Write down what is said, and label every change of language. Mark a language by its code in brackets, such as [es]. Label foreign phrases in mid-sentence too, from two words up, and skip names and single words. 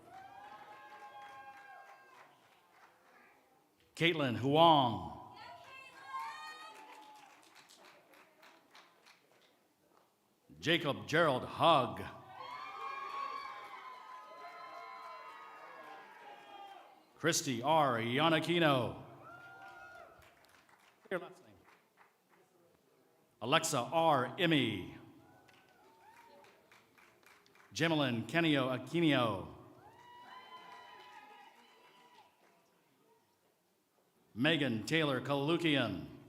[en] Caitlin Huang. Jacob Gerald Hugg. Christy R. Yanakino. Your last name. Alexa R. Immy. Jemelyn Kenio Aquino. Megan Taylor Kalukian.